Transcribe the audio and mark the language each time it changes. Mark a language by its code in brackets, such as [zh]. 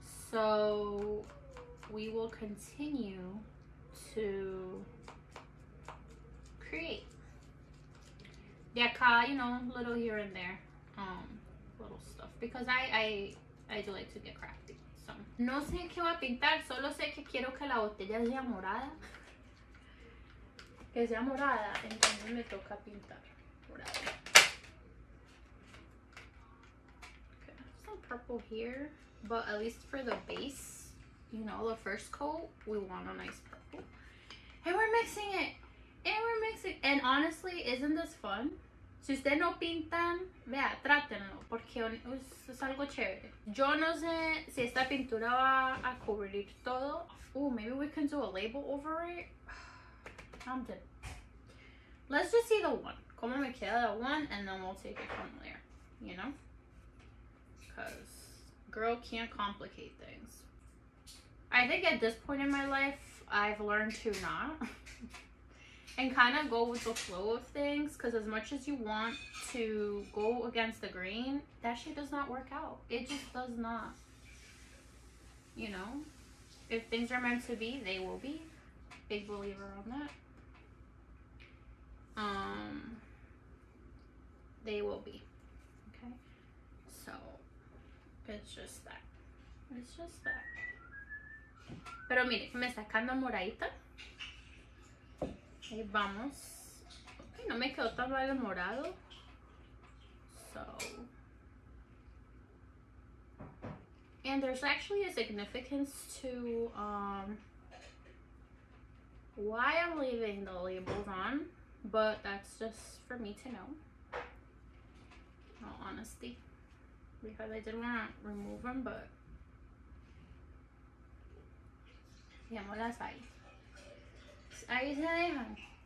[en] So we will continue to create. [es] De acá, [en] you know, little here and there, little stuff, because I do like to get crafty. [es] So no sé qué voy a pintar, solo sé que quiero que la botella sea morada. Que sea morada, entonces me toca pintar morada. [en] Okay, some purple here, but at least for the base, you know, the first coat, we want a nice purple. And we're mixing it. And honestly, isn't this fun? [es] Si ustedes no pintan, vea, trátenlo, porque es algo chévere. Yo no sé si esta pintura va a cubrir todo. [en] Oh, maybe we can do a label over it. I'm dead. Let's just see the one. [es] Como me queda [en] the one, and then we'll take it from there, you know? Because girl can't complicate things. I think at this point in my life, I've learned to not. And kind of go with the flow of things, because as much as you want to go against the grain, that shit does not work out. It just does not. You know? If things are meant to be, they will be. Big believer on that. They will be. Okay? So, it's just that. It's just that. [es] Pero mire, me está sacando moradita. Ahí vamos. Okay, no me quedó tan mal el morado. [en] So. And there's actually a significance to why I'm leaving the labels on. but that's just for me to know, in all honesty, because I did want to remove them, but [es] dejémoslas ahí. Ahí se dejan.